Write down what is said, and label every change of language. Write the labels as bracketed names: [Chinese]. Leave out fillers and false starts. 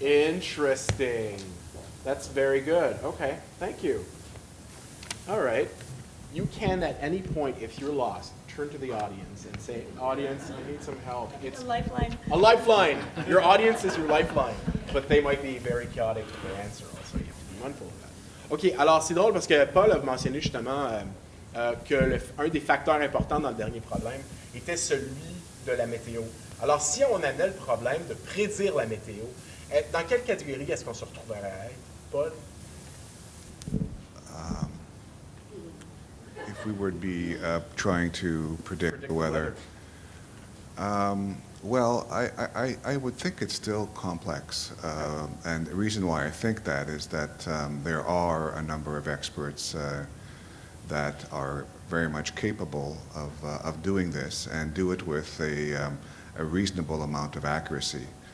[English] Interesting. That's very good. Okay, thank you. All right. You can at any point, if you're lost, turn to the audience and say, audience, I need some help. It's A lifeline. a lifeline. Your audience is your lifeline, but they might be very chaotic with their answer also. Wonderful. [French] OK, alors c'est drôle parce que Paul a mentionné justement que un des facteurs importants dans le dernier problème était celui de la météo. Alors, si on avait le problème de prédire la météo, dans quelle catégorie est-ce qu'on se retrouverait, Paul? [English] If we were to be trying to predict the weather, well, I would think it's still complex. And the reason why I think that is that there are a number of experts that are very much capable of doing this and do it with a reasonable amount of accuracy.